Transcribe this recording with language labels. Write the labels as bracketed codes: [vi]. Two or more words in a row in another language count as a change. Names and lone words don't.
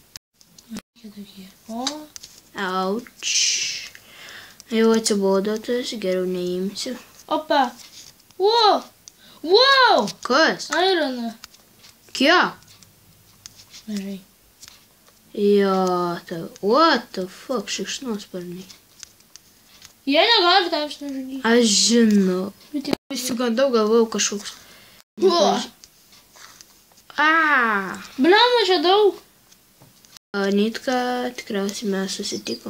[lt] O. Auč. Jau atsibodo tas, geriau neimsiu. Opa. Wow. Wow. Kas? Ironą. Kiek? Gerai. Jo, [en] what the fuck, [lt] šikšnosparniai. Jie negali tavęs nužudyti. Aš žinau. Bet jie... Įsigandau, galvojau kažkoks. Bliam, čia daug. Nitka, tikriausiai mes susitikom.